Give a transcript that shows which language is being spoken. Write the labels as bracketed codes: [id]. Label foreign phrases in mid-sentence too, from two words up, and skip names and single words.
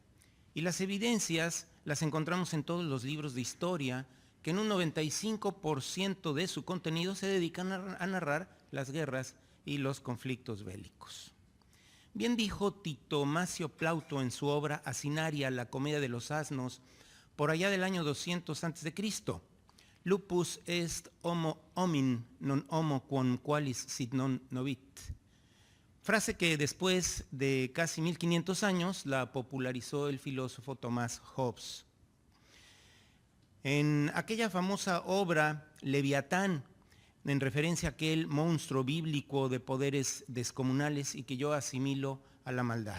[es] Y las evidencias las encontramos en todos los libros de historia, que en un 95% de su contenido se dedican a narrar las guerras y los conflictos bélicos. Bien dijo Tito Macio Plauto en su obra Asinaria, la comedia de los asnos, por allá del año 200 a.C., [la] lupus est homo homin, non homo quam qualis sit non novit. [es] Frase que después de casi 1500 años la popularizó el filósofo Thomas Hobbes. En aquella famosa obra Leviatán, en referencia a aquel monstruo bíblico de poderes descomunales y que yo asimilo a la maldad.